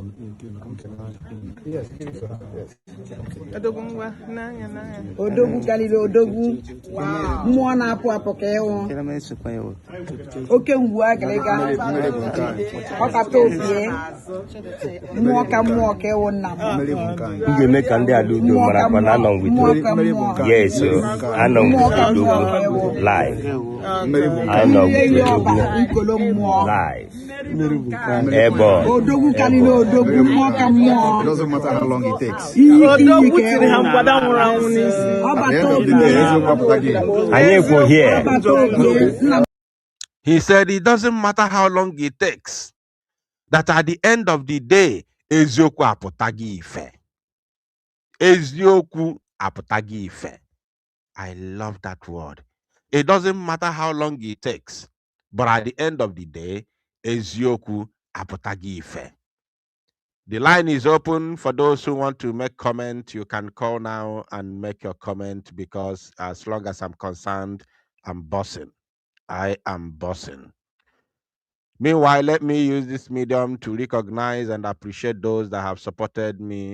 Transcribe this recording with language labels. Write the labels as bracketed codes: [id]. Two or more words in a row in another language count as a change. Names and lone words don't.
[ig] odogwu karịrị odogwu mmụọ na-apụ apụ ka ịwụ oke mgbu agịrịga ọkata obie mmụọ ka ịwụ nna m ga-eme ka ndị ala udo mara kwa na anọ [en] with yes [ig] anọ [en] with Odogwu live [ig] anọ with Odogwu live ebe odogwu karịrị odogwu mmụọ ka mmụọ. [en] It doesn't matter how long it takes. [ig] Odogwu tiri ha mgbada nwụrụ anwụ n'isi. [en] He said it doesn't matter how long it takes, that at the end of the day, [ig] eziokwu apụtaghị ife. Eziokwu apụtaghị ife. [en] I love that word. It doesn't matter how long it takes, but at the end of the day, [ig] eziokwu apụtaghị ife. [en] The line is open for those who want to make comment. You can call now and make your comment because as long as I'm concerned, I'm bossing. I am bossing. Meanwhile, let me use this medium to recognize and appreciate those that have supported me.